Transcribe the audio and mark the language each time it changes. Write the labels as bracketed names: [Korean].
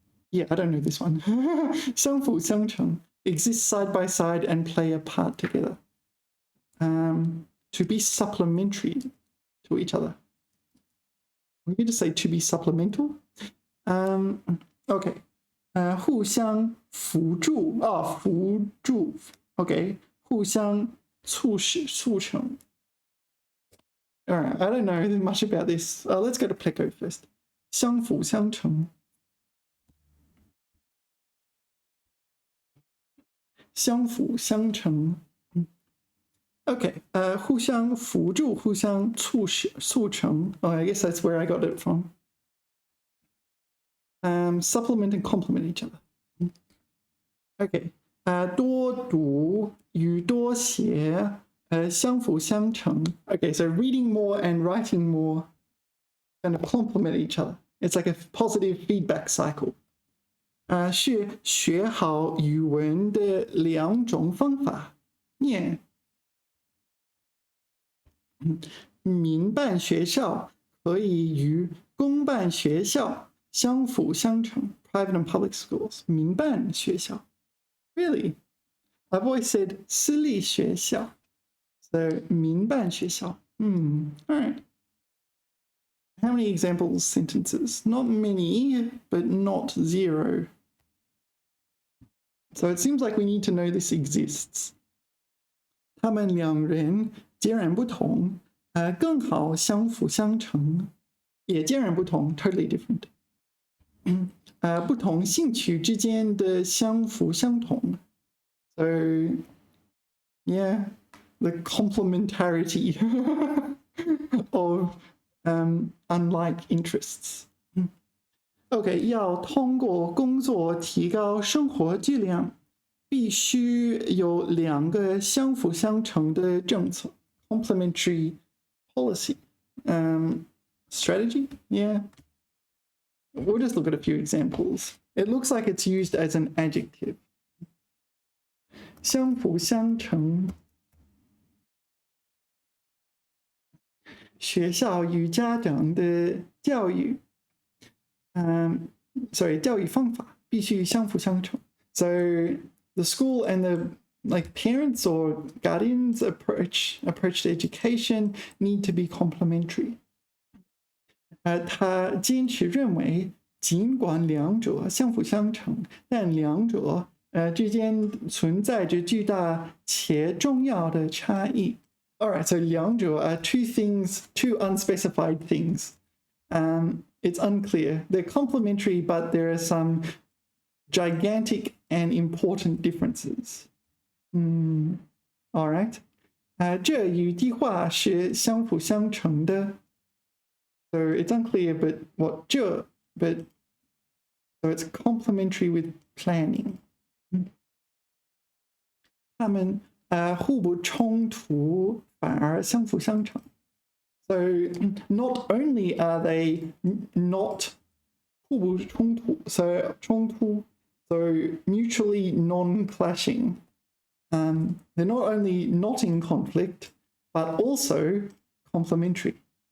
[English] Yeah, I don't know this one. 相辅相成, exist side by side and play a part together. To be supplementary to each other. We need to say to be supplemental. Okay. [Chinese] 互相辅助 辅助 Okay. 互相促使促成. [English] All right, I don't know much about this. Let's go to Pleco first. 相辅相成. [Chinese] 相辅相成. Okay, 互相辅助, 互相促使促成. [English] Oh, I guess that's where I got it from. Supplement and complement each other. [Chinese] Okay, 多读与多写, 相辅相成. [English] Okay, so reading more and writing more kind of complement each other. It's like a positive feedback cycle. [Chinese] 是学好语文的两种方法. [English] Yeah. [Chinese] 民办学校可以与公办学校相辅相成. [English] Private and public schools. [Chinese] 民办学校. [English] Really? I've always said 私立学校. So 民办学校.All right. How many example sentences? Not many, but not zero. So it seems like we need to know this exists. [Chinese] 他们两人截然不同, 更好相辅相成. 也截然不同, [English] totally different. [Chinese] 不同兴趣之间的相辅相同. [English] So, yeah, the complementarity of unlike interests. [Chinese] Okay, 要通过工作提高生活质量，必须有两个相辅相成的政策 [English] complementary policy. Strategy? Yeah. We'll just look at a few examples. It looks like it's used as an adjective. [Chinese] 相辅相成. 学校与家长的教育 教育方法必须相辅相成. [English] So the school and the parents or guardians approach to education need to be complementary. [Chinese] 他坚持认为，尽管两者相辅相成，但两者之间存在着巨大且重要的差异. [English] All right, so 两者 are two unspecified things. It's unclear. They're complementary, but there are some gigantic and important differences. All right. [Chinese] 这与计划是相辅相成的. [English] So it's unclear, but so it's complementary with planning. [Chinese] 他们互不冲突，反而相辅相成. [English] So not only are they not 互不冲突, so 冲突, so mutually non-clashing. They're not only not in conflict, but also complementary.